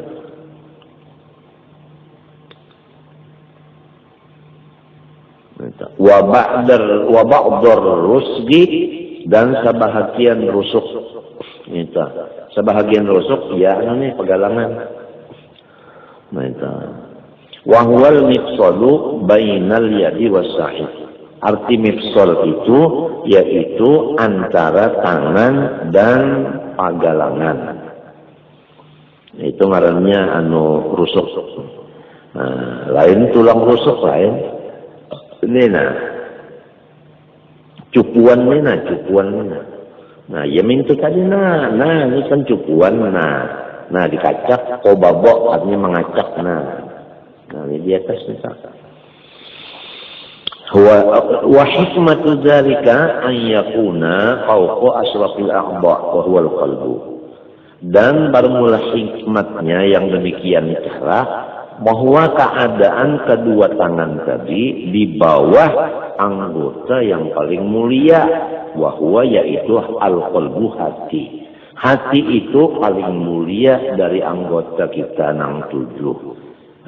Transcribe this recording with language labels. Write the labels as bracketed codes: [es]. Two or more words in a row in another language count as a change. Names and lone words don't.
[ar] وبعد الرسغ [id] dan sebahagian rusuk. Itu. Sebahagian rusuk ya ini pegalangan. Itu. [ar] وهو المفصل بين اليد والساعد. [id] Arti mifsal itu yaitu antara tangan dan pagalangan. [bjn] Itu ngarannya anu rusuk. Nah, lain tulang rusuk lain. Ini nah. Cupuan ini nah, cupuan ini nah. Nah, ya minta tadi nah. Nah, ini kan cupuan nah. Nah, dikacak kobabok artinya mengacak nah. [id] Nah, ini di atas misalkan. [ar] وحكمة ذلك أن يكون فوق أشرف الأعضاء وهو القلب. [id] Dan bermula hikmatnya yang demikian itulah bahwa keadaan kedua tangan tadi di bawah anggota yang paling mulia bahwa yaitu al-qalbu hati. [bjn] Hati itu paling mulia dari anggota kita nang 7.